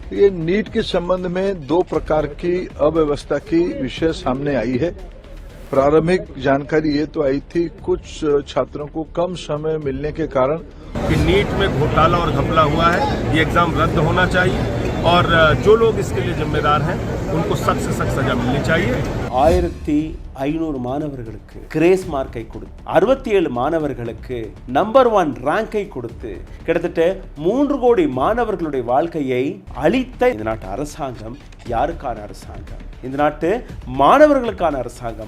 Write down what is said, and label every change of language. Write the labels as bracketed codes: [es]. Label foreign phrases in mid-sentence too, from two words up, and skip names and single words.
[hi] ये नीट के संबंध में दो प्रकार की अव्यवस्था की विषय सामने आई है। प्रारंभिक जानकारी ये तो आई थी कुछ छात्रों को कम समय मिलने के कारण कि नीट में घोटाला और घपला हुआ है, ये एग्जाम रद्द होना चाहिए और जो लोग इसके लिए जिम्मेदार हैं उनको सख्त से सख्त सजा मिलनी चाहिए। [ta] 1500 மாணவர்களுக்கு [en] grace mark [ta] கொடுத்து 67 மாணவர்களுக்கு [en] number 1 rank [ta] கொடுத்து கிட்டத்தட்ட 3 கோடி மாணவர்களுடைய வாழ்க்கையை அளித்த இந்த நாட்டு அரசாங்கம் யாருக்கான அரசாங்கம்? இந்த நாட்டு மாணவர்களுக்கான அரசாங்கமா?